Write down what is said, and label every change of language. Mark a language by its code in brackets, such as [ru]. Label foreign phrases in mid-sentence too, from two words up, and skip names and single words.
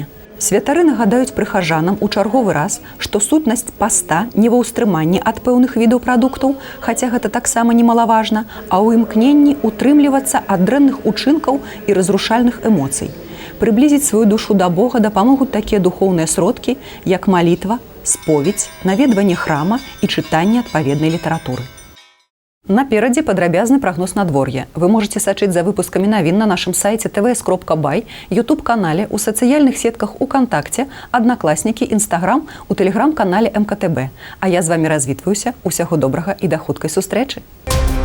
[be] Святары нагадаюць прыхажанам у чарговы раз, што сутнасць паста не ва ўстрыманні ад пэўных відаў прадуктаў, хаця гэта таксама немалаважна, а ў імкненні утрымлівацца ад дрэнных учынкаў і разрушальных эмоцый. Прыблізіць сваю душу да Бога дапамогуць такія духоўныя сродкі, як малітва, споведь, наведванне храма і чытанне адпаведнай літаратуры. Наперадзе падрабязны прагноз надвор'я. Вы можете сачыць за выпускамі навін на нашым сайце tvs.by, YouTube-канале, у сацыяльных сетках УКонтакце, Аднакласнікі, Інстаграм, у тэлеграм-канале МКТБ. А я з вамі развітваюся. Усяго добрага і да хуткай сустрэчы!